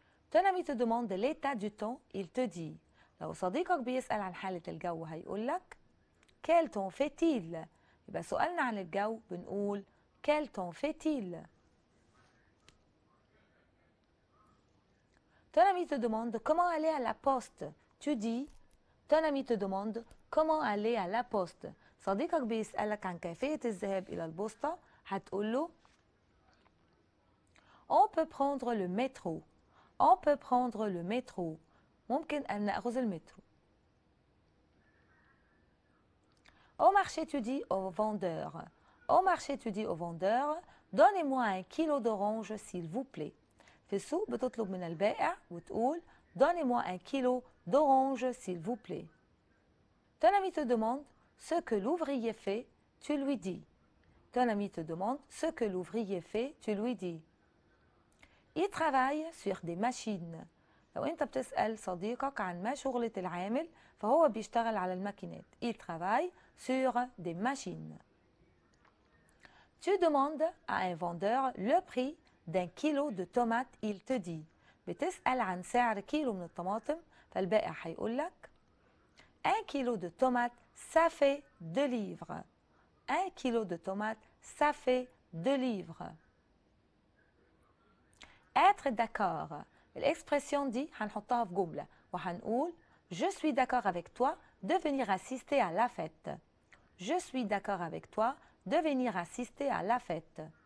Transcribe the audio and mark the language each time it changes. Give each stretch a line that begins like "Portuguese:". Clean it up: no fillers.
French: Ton ami te demande l'état du temps. Il te dit.
Arabic: لو صديقك بيسأل عن حالة الجو هيقول لك
French: quel temps fait-il؟
Arabic: يبقى سؤالنا عن الجو بنقول
French: quel temps fait-il؟ Ton ami te demande comment aller à la poste. Tu dis ton ami te demande comment aller à la poste.
Arabic: صديقك بيسألك عن كيفية الذهاب إلى البوسطة هتقول له
French: on peut prendre le métro. On peut prendre le métro.
Arabic: ممكن أن نأخذ المترو.
French: Au marché, tu dis au vendeur. Au marché, tu dis au vendeur donnez-moi un kilo d'orange s'il vous plaît.
Arabic: في السوق بتطلب من البائع وتقول
French: donnez-moi un kilo d'orange s'il vous plaît. Ton ami te demande ce que l'ouvrier fait, tu lui dis. Ton ami te demande ce que l'ouvrier fait, tu lui dis. Il travaille sur des machines.
Arabic: لو أنت بتسأل صديقك عن ما شغلة العامل فهو بيشتغل على الماكينات.
French: Il travaille sur des machines. Tu demandes à un vendeur le prix d'un kilo de tomates. Il te dit.
Arabic: بتسأل عن سعر كيلو من الطماطم فالبائع هيقول لك
French: un kilo de tomates ça fait 2 livres. Un kilo de tomates ça fait 2 livres. Être d'accord. L'expression dit
Arabic: هنحطها في جملة وهنقول
French: je suis d'accord avec toi de venir assister à la fête. Je suis d'accord avec toi de venir assister à la fête.